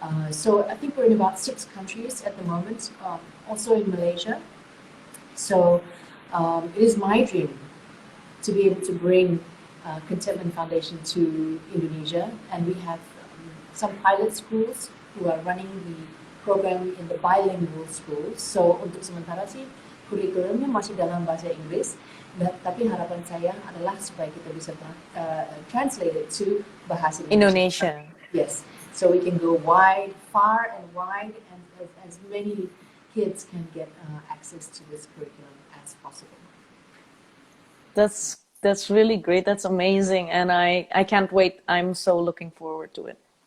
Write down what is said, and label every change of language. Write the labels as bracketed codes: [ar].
[en] So I think we're in about 6 countries at the moment, also in Malaysia. So it is my dream to be able to bring Contentment Foundation to Indonesia, and we have some pilot schools who are running the program in the bilingual schools. [id] So untuk sementara sih kurikulumnya masih dalam bahasa Inggris, tapi harapan saya adalah supaya kita bisa [en] translate it to [id] bahasa Indonesia. [en] Yes, so we can go far and wide, and as many kids can get access to this curriculum as possible. That's really great. That's amazing. And I can't wait. I'm so looking forward to it.